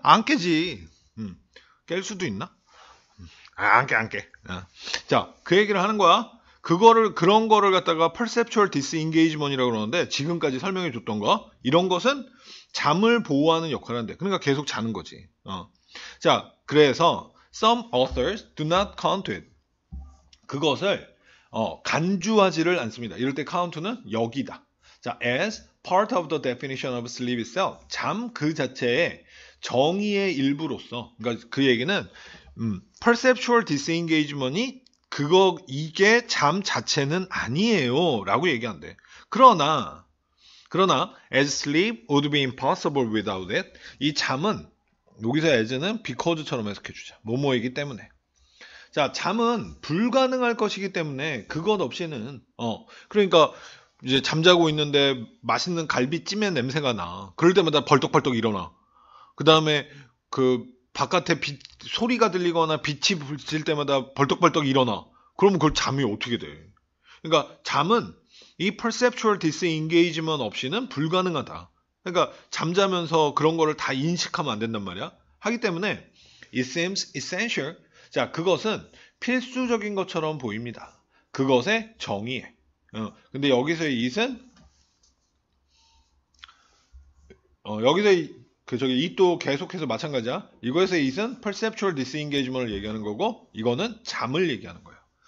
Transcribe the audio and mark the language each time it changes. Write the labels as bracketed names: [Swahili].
[Korean] 안 깨지. 깰 수도 있나? 안 깨. 자, 그 얘기를 하는 거야. 그런 거를 갖다가 perceptual disengagement이라고 그러는데 지금까지 설명해 줬던 거 이런 것은 잠을 보호하는 역할을 한대. 그러니까 계속 자는 거지. [English] 자, [Korean] 그래서 [English] some authors do not count it. [Korean] 그것을 간주하지를 않습니다. 이럴 때 count는 여기다. [English] 자, as part of the definition of sleep itself. [Korean] 잠 그 자체의 정의의 일부로서. 그러니까 그 얘기는 perceptual disengagement이 이게 잠 자체는 아니에요. 라고 얘기한대. 그러나, [English] as sleep would be impossible without it. [Korean] 이 잠은, 여기서 as는 because처럼 해석해주자. 뭐뭐이기 때문에. 자, 잠은 불가능할 것이기 때문에 그것 없이는 그러니까 이제 잠자고 있는데 맛있는 갈비찜의 냄새가 나. 그럴 때마다 벌떡벌떡 일어나. 그다음에 그 바깥에 소리가 들리거나 빛이 비칠 때마다 벌떡벌떡 일어나. 그러면 그걸 잠이 어떻게 돼? 그러니까 잠은 이 perceptual disengagement 없이는 불가능하다. 그러니까 잠자면서 그런 거를 다 인식하면 안 된단 말이야. 하기 때문에 [English] it seems essential. [Korean] 자, 그것은 필수적인 것처럼 보입니다. 그것의 정의에. 근데 여기서의 it은 여기서 it도 계속해서 마찬가지야. 이거에서의 it은 perceptual disengagement을 얘기하는 거고 이거는 잠을 얘기하는 거예요.